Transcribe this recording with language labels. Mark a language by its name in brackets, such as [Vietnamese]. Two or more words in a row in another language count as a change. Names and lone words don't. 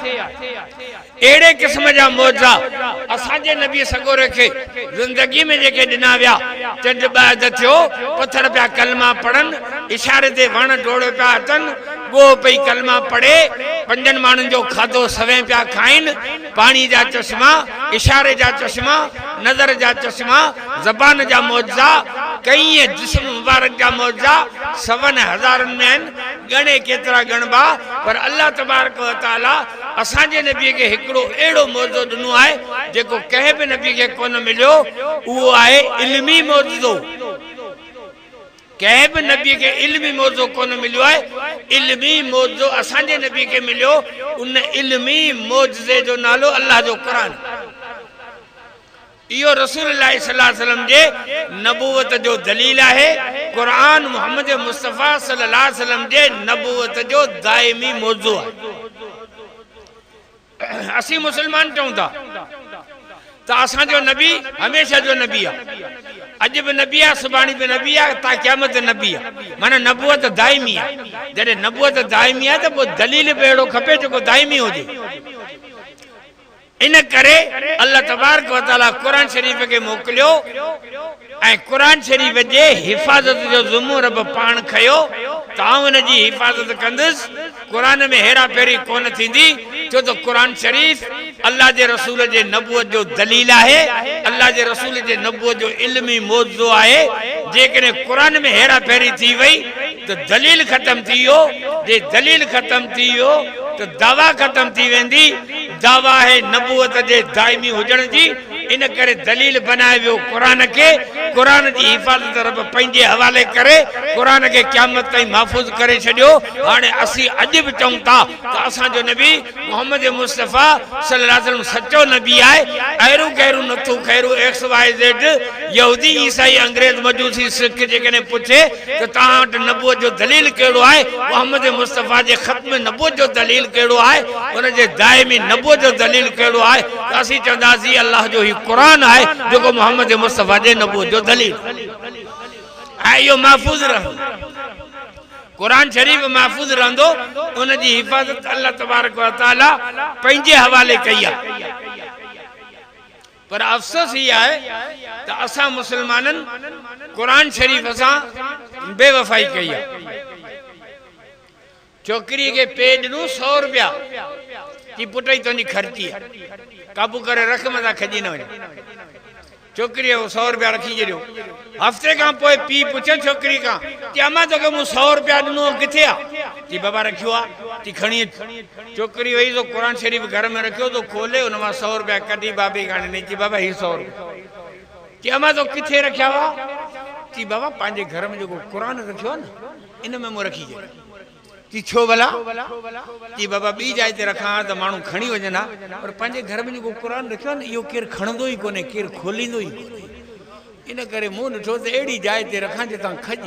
[Sindhi] अहिड़े क़िस्म जा मौजा असांजे नबी सगोरे खे ज़िंदगी में जेके ॾिना विया, चंड ॿाहिद थियो, पथर पिया कलमा पढ़नि, इशारे ते वण डोड़े पिया अचनि, गो पई कलमा पढ़े, पंजनि माण्हुनि जो खाधो सवें पिया खाइनि, पाणी जा चश्मा, इशारे जा चश्मा, नज़र जा चश्मा, ज़बान जा मौजा, कई जिस्म मुबारक जा मौजा सवनि हज़ारनि में आहिनि, ॻणे केतिरा ॻणबा। पर [Arabic] الله تبارك و تعالى [Sindhi] असांजे नबीअ खे हिकिड़ो अहिड़ो मौजो ॾिनो आहे जेको कंहिं बि नबी खे कोन मिलियो, उहो आहे इल्मी मौजो। कंहिं बि नबी खे इल्मी मौजो कोन मिलियो आहे, इल्मी मौजो असांजे नबी खे मिलियो। उन इल्मी मौजे जो नालो अल्लाह जो क़ुरान। इहो रसूलुल्लाह [Arabic] صلى الله عليه وسلم [Sindhi] जे नबूवत जो दलील आहे। क़ुरान मुहम्मद मुस्तफ़ा [Arabic] صلى الله عليه وسلم [Sindhi] जे नबूवत जो दाइमी मौजू आहे। असीं मुसलमान चऊं था त असांजो नबी हमेशह जो नबी आहे, अॼु बि नबी आहे, सुभाणे बि नबी आहे, ता क़यामत नबी आहे, माना नबूवत दाइमी आहे। जॾहिं नबूवत दाइमी आहे त पोइ दलील बि अहिड़ो खपे जेको दाइमी हुजे। इन करे [Arabic] الله تبارك و تعالى [Sindhi] कुरान शरीफ के मोकलियो ऐं कुरान शरीफ जे हिफ़ाज़त जो ज़िम्मो रब पाण खयो त आउं इन जी हिफ़ाज़त कंदुसि। कुरान में हेरा फेरी कोन थींदी छो त कुरान शरीफ अल्लाह जे रसूल जे नबूवत जो दलील आहे, अल्लाह जे रसूल जे नबूवत जो इल्मी मौज़ू आहे। जेकॾहिं कुरान में हेरा फेरी थी वई तो दलील खत्म थी वियो, जे दलील खत्म थी वियो तो दावा खत्म थी वेंदी। दावा है नबूवत जे दाइमी हुजण जी, इन करे दलील बनाए वियो कुरान के। कुरान की हिफ़ाज़त रब पंहिंजे हवाले करे कुरान के क़यामत ताईं महफ़ूज़ करे छॾियो। हाणे असीं अॼु बि चऊं था त असांजो नबी मोहम्मद मुस्तफ़ा [Arabic] صلى الله عليه وسلم [Sindhi] सचो नबी आहे। अहिड़ो कहिड़ो नथो खैरू [English] X Y Z [Sindhi] यहूदी ईसाई अंग्रेज़ मजूसी सिख जेकॾहिं पुछे त तव्हां वटि नबूवत जो दलील कहिड़ो आहे, मोहम्मद मुस्तफ़ा जे ख़त्म नबूवत जो दलील कहिड़ो आहे, उन जे दाइमी नबूवत जो दलील कहिड़ो आहे, त असीं चवंदासीं अल्लाह जो ही कुरान आहे जेको मोहम्मद मुस्तफ़ा जे नबूवत जो दलील आहे। इहो महफ़ूज़ रहंदो, कुरान शरीफ महफ़ूज़ रहंदो, उन जी हिफ़ाज़त [Arabic] الله تبارك و تعالى [Sindhi] पंहिंजे हवाले कई आहे। पर अफ़सोस ही आहे त असां मुसलमाननि कुरान शरीफ सां बेवफ़ाई कई आहे। छोकिरी के पे ॾिनो 100 रुपया की पुट ई तुंहिंजी ख़र्ची आहे, काबू करे रख, मथां खजी न वञे। छोकिरी 100 रुपया रखी छॾियो। हफ़्ते खां पोइ पीउ पुछे छोकिरी खां कि अम्मा तोखे मूं 100 रुपया ॾिनो किथे आहे? की बाबा रखियो आहे, की खणी अच। छोकिरी वई तो कुरान शरीफ घर में रखियो तो खोले उन मां 100 रुपया कढी बाबे खां ॾिनई कि बाबा ही 100 रुपया। कि अम्मा तो किथे रखिया हुआ? कि बाबा पंहिंजे घर में जेको कुरान रखियो आहे न इन में मूं रखी छॾियो। कि छो भला? कि बाबा ॿी जाइ ते रखां त माण्हू खणी वञनि हा, पर पंहिंजे घर में जेको कुरान रखियो आहे न इहो केरु खणंदो ई कोन्हे, केरु खोलींदो ई कोन्हे। इन करे मूं ॾिठो त अहिड़ी जाइ ते रखां जितां खजे।